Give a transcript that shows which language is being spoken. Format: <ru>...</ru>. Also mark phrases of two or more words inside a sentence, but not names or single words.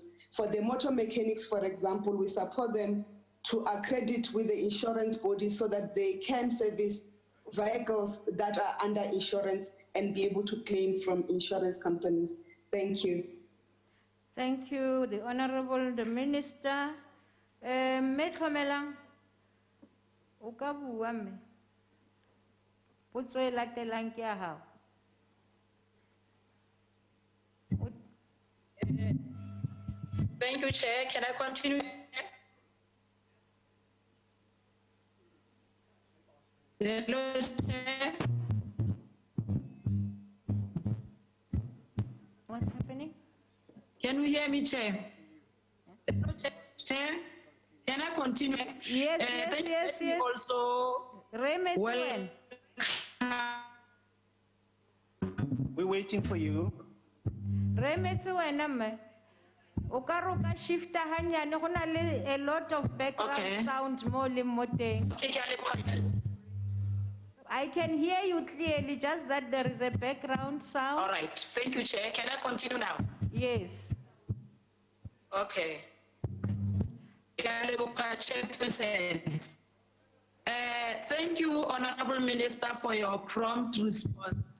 <en>For the motor mechanics, for example, we support them to accredit with the insurance body so that they can service vehicles that are under insurance and be able to claim from insurance companies. Thank you. Thank you, the Honourable the Minister.</en> <tn>Metlomelang, o ka bua mme.</tn> <st>Potso e latelang ke ya hao.</st> <en>Thank you, Chair. Can I continue? Hello, Chair. What's happening? Can you hear me, Chair? Hello, Chair. Can I continue? Yes, yes. Also, well, we're waiting for you.</en> <tn>Okaroka shifta hanyane go na le</tn> <en>a lot of background sound</en> <tn>mo le mo teng.</tn> <en>I can hear you clearly, just that there is a background sound. All right, thank you, Chair. Can I continue now? Yes. Okay. Thank you, Honourable Minister, for your prompt response.</en>